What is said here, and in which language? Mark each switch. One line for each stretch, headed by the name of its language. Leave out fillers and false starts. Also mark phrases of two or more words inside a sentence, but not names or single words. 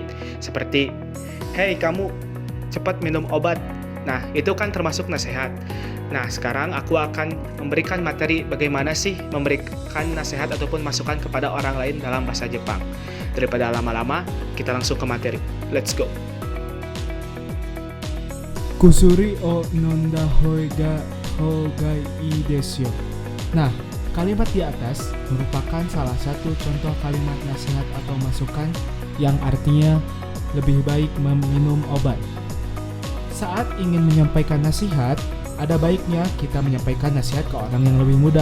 Indonesian: Seperti, "Hei kamu, cepat minum obat." Nah, itu kan termasuk nasihat. Nah, sekarang aku akan memberikan materi bagaimana sih memberikan nasihat ataupun masukan kepada orang lain dalam bahasa Jepang. Daripada lama-lama, kita langsung ke materi.
English: Let's go!
Japanese: 薬を 飲んだ ほうが いい です よ.
Indonesian: Nah, kalimat di atas merupakan salah satu contoh kalimat nasihat atau masukan yang artinya lebih baik meminum obat. Saat ingin menyampaikan nasihat, ada baiknya kita menyampaikan nasihat ke orang yang lebih muda.